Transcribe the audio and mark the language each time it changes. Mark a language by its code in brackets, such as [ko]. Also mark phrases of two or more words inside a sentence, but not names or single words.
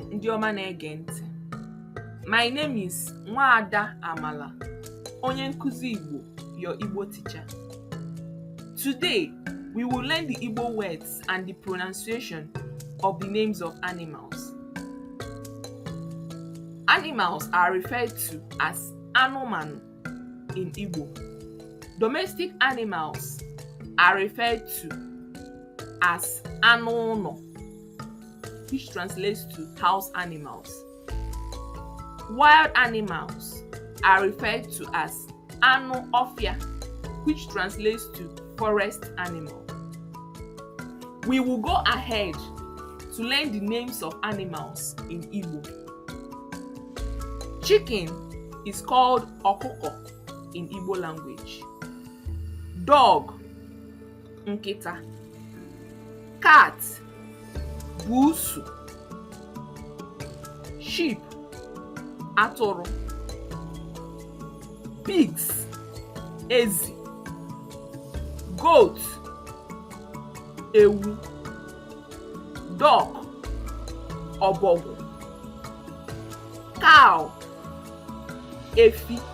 [ig] ọma na-ege ntị. [en] My name is Nwaada Amala, [ig] onye nkuzi Igbo, [en] your Igbo teacher. Today, we will learn the Igbo words and the pronunciation of the names of animals. Animals are referred to as anụmanụ in Igbo. Domestic animals are referred to as [ig] anụ ụlọ, [en] which translates to house animals. Wild animals are referred to as [ig] anụ ọfịa, [en] which translates to forest animal. We will go ahead to learn the names of animals in Igbo. Chicken is called ọkụkọ in Igbo language. Dog, nkịta. Cat, busu. Sheep, atụrụ. Pigs, ezi. Goat, ewu. Duck, ọbọgwụ. Cow, efi.